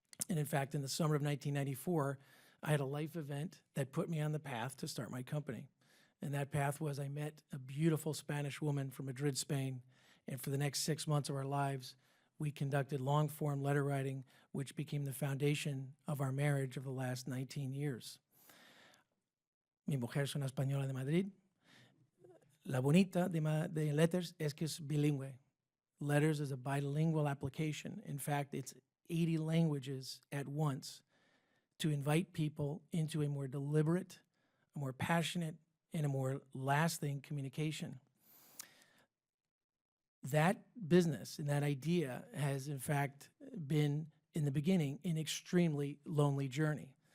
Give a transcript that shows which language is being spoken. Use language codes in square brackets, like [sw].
[en] And in fact, in the summer of 1994, I had a life event that put me on the path to start my company. And that path was I met a beautiful Spanish woman from Madrid, Spain, and for the next 6 months of our lives, we conducted long-form letter writing, which became the foundation of our marriage of the last 19 years. [es] Mi mujer es una española de Madrid. La bonita de Letters es que es bilingüe. [en] Letters is a bilingual application. In fact, it's 80 languages at once to invite people into a more deliberate, a more passionate, and a more lasting communication. That business and that idea has, in fact, been, in the beginning, an extremely lonely journey.